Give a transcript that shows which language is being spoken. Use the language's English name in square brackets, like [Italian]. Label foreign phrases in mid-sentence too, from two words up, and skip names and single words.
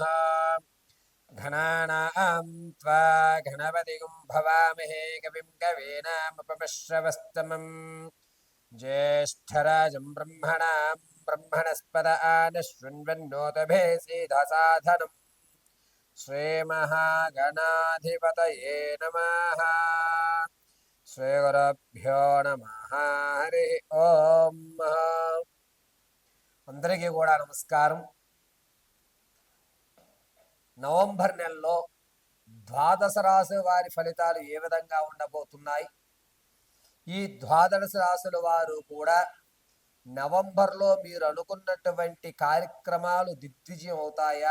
[Sanskrit] घनानां त्वा गणपतिं भवामहे कविं कवीनामुपमश्रवस्तमम् ज्येष्ठराजं ब्रह्मणां ब्रह्मणस्पद आनशृण्वन्नोतभे सीधसाधनम् श्रीमहागणाधिपतये नमः। श्रीगुरुभ्यो नमः। हरिः ॐ। [Telugu] అందరికీ కూడా నమస్కారం. నవంబర్ నెలలో ద్వాదశ రాశి వారి ఫలితాలు ఏ విధంగా ఉండబోతున్నాయి? ఈ ద్వాదశ రాశుల వారు కూడా నవంబర్లో మీరు అనుకున్నటువంటి కార్యక్రమాలు దిగ్విజయం అవుతాయా?